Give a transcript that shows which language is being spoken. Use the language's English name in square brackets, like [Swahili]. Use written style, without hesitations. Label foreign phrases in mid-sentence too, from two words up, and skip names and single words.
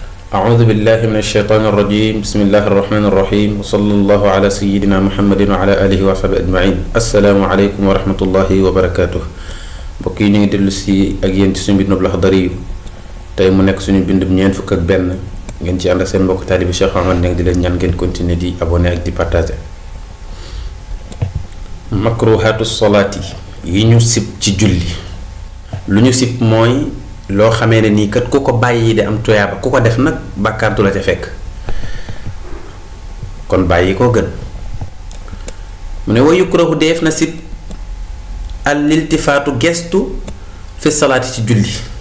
[Arabic] أعوذ بالله من الشيطان الرجيم بسم الله الرحمن الرحيم وصلى الله على سيدنا محمد وعلى آله وصحبه أجمعين السلام عليكم ورحمة الله وبركاته [Wolof] mbokk yi ñu ngi dellu si ak yéen ci suñu bindub Laxdari tey mu nekk suñu bindub ñeent fukk ak benn ngeen ci ànd ak seen mbokk taalibi Cheikh Ahmad Niang di leen ñaan ngeen continuer di abonné ak di partager [Arabic] مكروهات الصلاة [Wolof] yi ñu sib ci julli lu ñu sib mooy loo xamee ne nii kat ku ko bàyyi di am tuyaaba ku ko def nag bàkkaar du la ca fekk kon bàyyi koo gën mu ne [Arabic] ويكره [Wolof] def na sib [Arabic] الالتفات [Wolof] gestu fi salaati ci julli